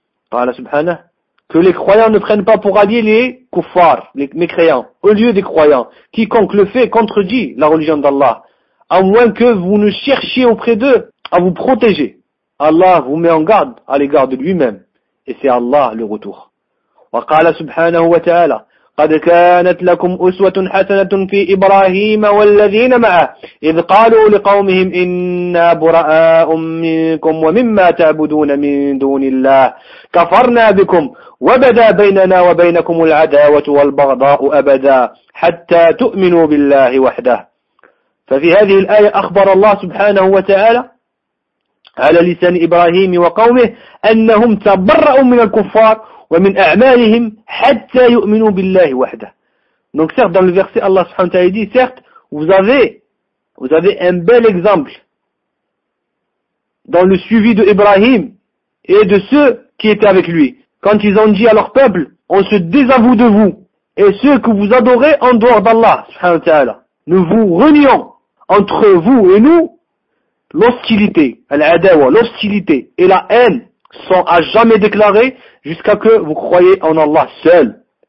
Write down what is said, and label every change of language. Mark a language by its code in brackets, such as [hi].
[ar] Qala subhanahu, [fr] que les croyants ne prennent pas pour alliés les kuffars, les mécréants, au lieu des croyants. Quiconque le fait contredit la religion d'Allah, à moins que vous ne cherchiez auprès d'eux à vous protéger. Allah vous met en garde à l'égard de lui-même. Et c'est Allah le retour. [ar] Wa qala subhanahu wa ta'ala, قد كانت لكم أسوة حسنة في إبراهيم والذين معه إذ قالوا لقومهم إنا براء منكم ومما تعبدون من دون الله كفرنا بكم وبدا بيننا وبينكم العداوة والبغضاء أبدا حتى تؤمنوا بالله وحده. ففي هذه الآية أخبر الله سبحانه وتعالى على لسان إبراهيم وقومه أنهم تبرأوا من الكفار ومن أعمالهم حتى يؤمنوا بالله وحده. [fr] Donc certes dans le verset Allah [ar] subhanahu wa ta'ala [fr] dit, certes vous avez un bel exemple dans le suivi de Ibrahim et de ceux qui étaient avec lui. Quand ils ont dit à leur peuple, on se désavoue de vous et ceux que vous adorez en dehors d'Allah [ar] subhanahu wa ta'ala, [fr] nous vous renions entre vous et nous l'hostilité, al-adawa, l'hostilité et la haine sont à jamais déclarés jusqu'à que vous croyez en Allah seul.